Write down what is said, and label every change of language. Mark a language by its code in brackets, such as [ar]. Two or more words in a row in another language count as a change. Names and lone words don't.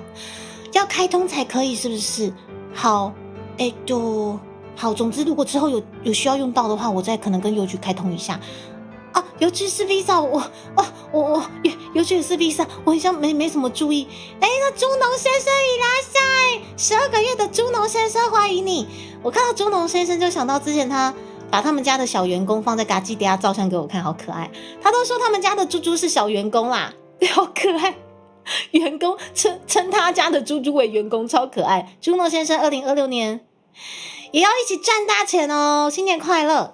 [zh] 要开通才可以，是不是？好，好，总之如果之后有需要用到的话，我再可能跟邮局开通一下。邮局是 Visa， 我邮局是 Visa， 我好像没什么注意。那猪农先生いらっしゃい，12个月的猪农先生欢迎你。我看到猪农先生就想到之前他把他们家的小员工放在嘎叽底下照相给我看，好可爱。他都说他们家的猪猪是小员工啦，好可爱。员工称他家的猪猪为员工，超可爱。猪农先生2026年。也要一起赚大钱哦！新年快乐！